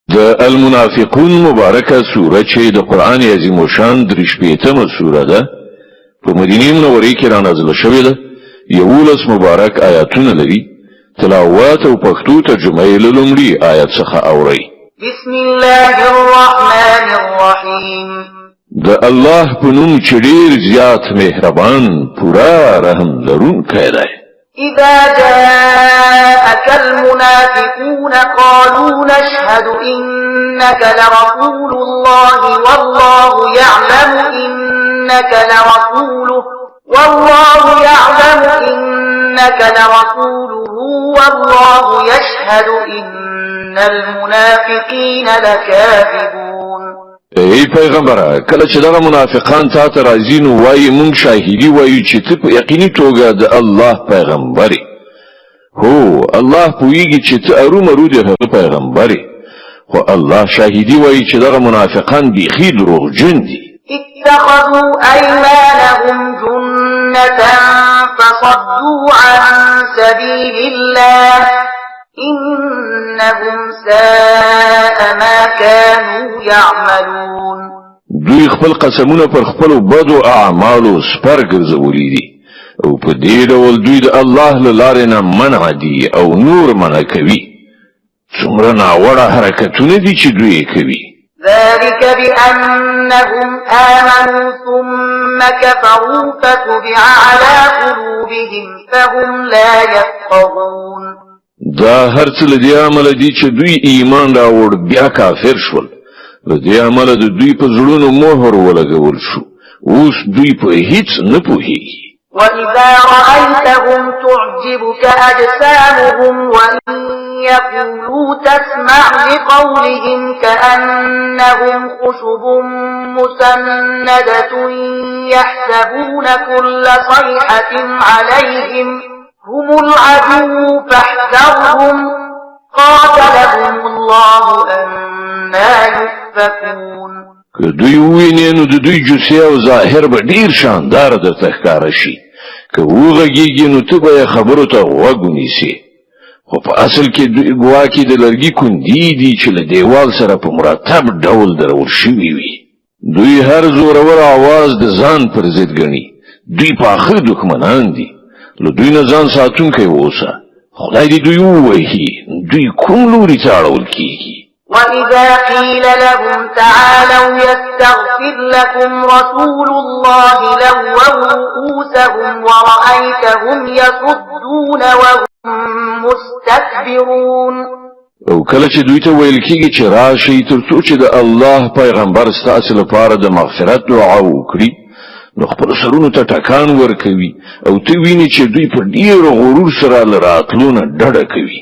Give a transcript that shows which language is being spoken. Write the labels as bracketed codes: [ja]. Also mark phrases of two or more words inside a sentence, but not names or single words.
[ps] د المنافقون مبارکه سوره چې د قرآن عظیم الشان 38مه سوره ده په مدینه منوره کې را نازله شوې ده 11 مبارک آیاتونه لري تلاوت او پښتو ترجمه یې له لومړي آیت څخه اورئ [ar] بسم الله الرحمن الرحیم [ps] د الله په نوم چې ډېر زیات مهربان پورا رحم لرونکی دی [ar] إذا جاءك المنافقون قالوا نشهد إنك لرسول الله والله يعلم إنك لرسوله والله يشهد إن المنافقين لكاذبون [ps] ای پیغمبره کله چې دغه منافقان تا ته راځي نو وایي مونږ شاهدي وایو چې ته په یقیني توګه د الله پیغمبري هو الله پوهیږي چې ته ارومرو د هغه پیغمبري خو الله شاهدي وایي چې دغه منافقان بیخي دروغجن دي [ar] اتخذوا أيمانهم جنة فصدوا عن سبيل الله إنهم ساء ما كانوا يعملون [ps] دوی خپل قسمونه پر خپل بدو اعمالو سپر ګرځولي دي او په دې ډول دوی د الله له لارې نه منع دي او نور منع کوي څومره ناوړه حرکتونه دي چې دوی کوي [ar] ذلك بأنهم آمنوا ثم كفروا فتبع على قلوبهم فهم لا يفقهون [ps] دا هر څه له دې عمله دي چې دوی ایمان راوړ بیا کافر شول له دې عمله د دوی په زړونو مهر ولګول شو اوس دوی په هیڅ نه پوهیږي [ar] وإذا رأيتهم تعجبك أجسامهم وإن يقولوا تسمع لقولهم كأنهم خشب مسندة يحسبون كل صيحة عليهم هم العدو فاحذرهم قاتلهم الله أنا يؤفكون [ps] که دوی وویني نو د دوی جسه او ظاهر به ډیر شاندار درته ښکاره شي که وغږیږي نو ته به خبرو ته غوږ ونیسې خو په اصل کې دوی ګواکې د لرګي کندې دي چې له دیوال سره په مرتب ډول درول شوي وي دوی هر زورور आवाज د ځان پر ضد ګڼي دوی پاخه دښمنان دي له دوی نه ځان ساتونکی اوسه خدای دې دوی ووهي دوی کوم لوري ته اړول کیږي [ar] وإذا قيل لهم تعالوا يستغفر لكم رسول الله لووا رؤوسهم ورأيتهم يصدون وهم مستكبرون [ps] او کله چې دوی ته ویل کیږي چې راشي ترڅو چې د الله پیغمبر ستاسو لپاره د مغفرت دعا وکړي نو خپل سرونو ته ټکان ورکوي او ته ویني چې دوی په ډیر غرور سره لراتلونه ډډه کوي